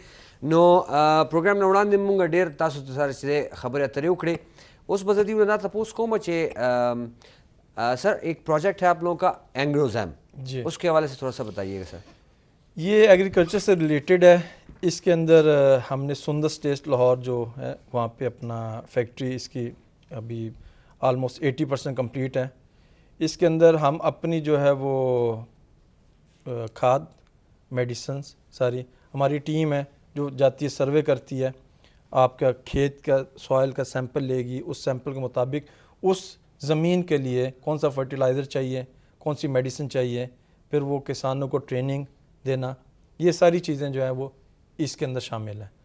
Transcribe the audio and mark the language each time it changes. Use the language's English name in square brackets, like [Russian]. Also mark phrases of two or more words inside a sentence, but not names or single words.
[Pashto] نو پروګرام نه وړاندې مونږ ډېر تاسو سره چې دی خبرې اترې وکړې. اوس به زه دې نه تپوس کوم چې [Urdu] سر ایک پروجیکٹ ہے آپ لوگوں کا اینگروزیم, اس کے حوالے سے تھوڑا سا بتائیے گا سر. یہ ایگریکلچر سے ریلیٹڈ ہے. اس کے اندر ہم نے سندس ٹیسٹ لاہور جو ہے وہاں پہ اپنا فیکٹری اس کی ابھی [English] almost 80% complete [Urdu] ہے. اس کے اندر ہم اپنی جو ہے وہ کھاد میڈیسنس ساری ہماری ٹیم ہے جو جاتی ہے, سروے کرتی ہے, آپ کا کھیت کا سوائل کا سیمپل لے گی, اس سیمپل کے مطابق اس زمین کے لیے کون سا فرٹیلائزر چاہیے, کون سی میڈیسن چاہیے, پھر وہ کسانوں کو ٹریننگ دینا, یہ ساری چیزیں جو ہیں وہ اس کے اندر شامل ہیں.